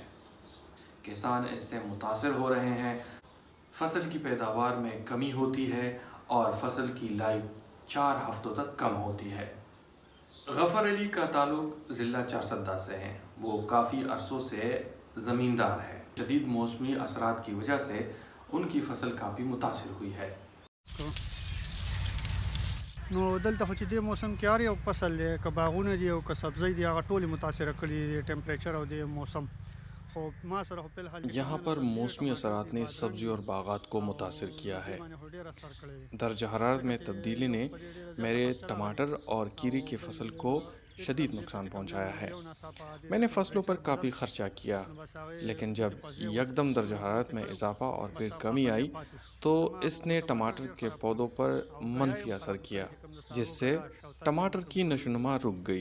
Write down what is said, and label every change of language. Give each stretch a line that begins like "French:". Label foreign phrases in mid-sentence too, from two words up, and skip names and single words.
Urdu: کسان اس سے متاثر ہو رہے ہیں۔ فصل کی پیداوار میں کمی ہوتی ہے اور فصل کی لائف 4 ہفتوں تک کم ہوتی ہے. غفر علی کا تعلق ضلع چارسدہ سے ہے. وہ کافی عرصوں سے زمیندار ہے۔ شدید موسمی اثرات کی وجہ سے ان کی فصل کافی متاثر ہوئی ہے.
Pashto: نو دلته خو چې د موسم کې هر یو فصل دی که باغونه دي او که سبزی دي هغه ټولې متاثره کړي دي ټمپریچر او د موسم خو ما سره خو فی الحال
Urdu: یہاں پر موسمی اثرات نے سبزی اور باغات کو متاثر کیا ہے۔ درجہ حرارت میں تبدیلی نے میرے ٹماٹر اور کیری کی فصل کو شدید نقصان پہنچایا ہے۔ میں نے فصلوں پر کافی خرچہ کیا، لیکن جب یکدم درجہ حرارت میں اضافہ اور پھر کمی آئی تو اس نے ٹماٹر کے پودوں پر منفی اثر کیا، جس سے ٹماٹر کی نشوونما رک گئی۔